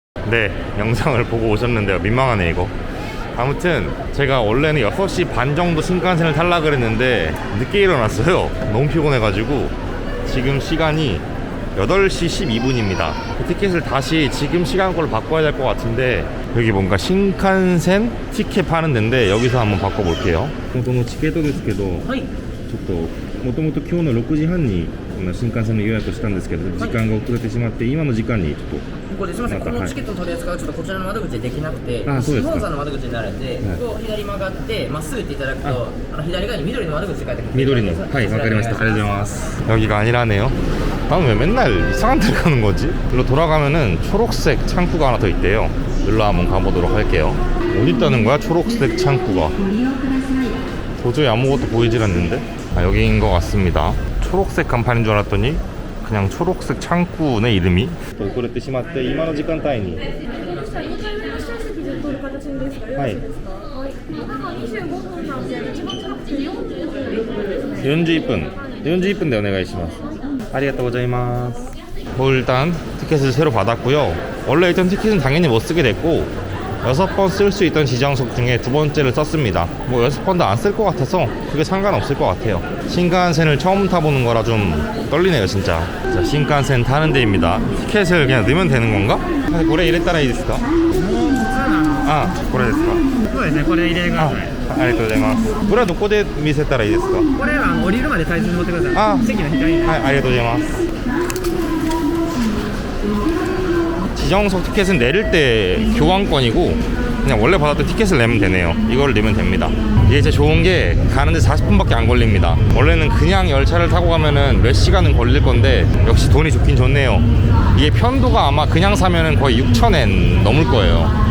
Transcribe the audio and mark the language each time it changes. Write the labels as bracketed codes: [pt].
[ko] 네, 영상을 보고 오셨는데요. 민망하네 이거. 아무튼 제가 원래는 6시 반 정도 신칸센을 탈라 그랬는데 늦게 일어났어요. 너무 피곤해가지고. 지금 시간이 8시 12분입니다 티켓을 다시 지금 시간 걸로 바꿔야 될 것 같은데, 여기 뭔가 신칸센 티켓 파는 데인데 여기서 한번 바꿔볼게요. [ja] このチケットですけど、ちょっともともと今日の6時半に新幹線の予約をしたんですけど、時間が遅れてしまって今の時間にちょっとこれすみません、このチケットの取り扱いはちょっとこちらの窓口でできなくて、日本さんの窓口になるんで、ここ左曲がってまっすぐ行っていただくと、左側に緑の窓口って書いてある。緑の、はい、わかりました。ありがとうございます。 [ko] 여기가 아니라네요. 나는 왜 맨날 이상한 데를 가는 거지? 일로 돌아가면은 초록색 창구가 하나 더 있대요. 일로 한번 가보도록 할게요. 어디 있다는 거야, 초록색 창구가? 도저히 아무것도 보이질 않는데? 여기인 것 같습니다. 초록색 간판인 줄 알았더니 그냥 초록색 창구네, 이름이. [ja] 遅れてしまって今の時間帯に。はい。 41分。41分でお願いします。ありがとうございます。 [ko] 일단 티켓을 새로 받았고요. 원래 있던 티켓은 당연히 못 쓰게 됐고, 6번 쓸 수 있던 지정석 중에 2번째를 썼습니다. 6번도 안 쓸 것 같아서 그게 상관없을 것 같아요. 신칸센을 처음 타보는 거라 좀 떨리네요, 진짜. 자, 신칸센 타는 데입니다. 티켓을 그냥 넣으면 되는 건가? 그래, 이랬다라 이랬을까? [ja] あ、これですか。そうですね、これ入れてください。ありがとうございます。これはどこで見せたらいいですか。これは降りるまで大切に持ってください。席の左に。はい、ありがとうございます. [ko] 지정석 티켓은 내릴 때 교환권이고 그냥 원래 받았던 티켓을 내면 되네요. 이거를 내면 됩니다. 이게 진짜 좋은 게 가는데 40분밖에 안 걸립니다. 원래는 그냥 열차를 타고 가면은 몇 시간은 걸릴 건데 역시 돈이 좋긴 좋네요. 이게 편도가 아마 그냥 사면은 거의 6,000엔 넘을 거예요.